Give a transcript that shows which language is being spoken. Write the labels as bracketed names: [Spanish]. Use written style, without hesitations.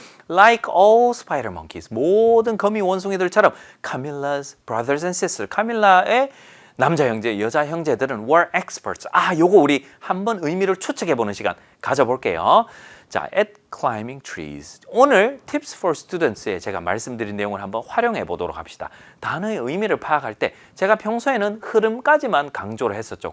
[English] Like all spider monkeys. [Korean] 모든 거미 원숭이들처럼 [English] Camilla's brothers and sisters. [Korean] 카밀라의 남자 형제, 여자 형제들은 [English] were experts. [Korean] 요거 우리 한번 의미를 추측해보는 시간 가져볼게요. [English] 자, at climbing trees. [Korean] 오늘 Tips for Students에 제가 말씀드린 내용을 한번 활용해 보도록 합시다. 단어의 의미를 파악할 때 제가 평소에는 흐름까지만 강조를 했었죠.